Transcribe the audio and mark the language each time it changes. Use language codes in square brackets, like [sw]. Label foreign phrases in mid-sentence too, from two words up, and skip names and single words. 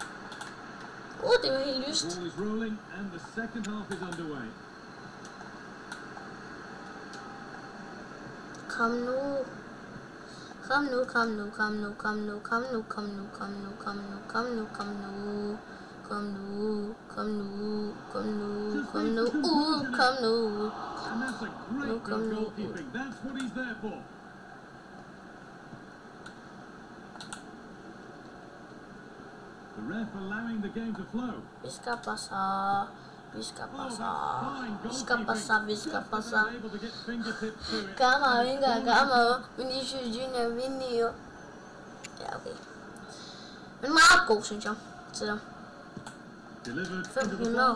[da] Det var helt lyst. Kom nu. Kom nu, kom nu, kom nu, kom nu, kom nu, kom nu, kom nu, kom nu, kom nu, kom nu. Kom nu, kom nu, kom nu, kom nu, kom nu. [en] And that's a great bit of goalkeeping. That's what he's there for. The ref allowing the game to flow. [da] Vi skal passere. Vi skal passere. Vi skal passere. Vi skal passere. Gamma, vinga, gamma. Vinicius Junior, Vinio. Ja, okay. Men meget god, synes jeg. Så 500.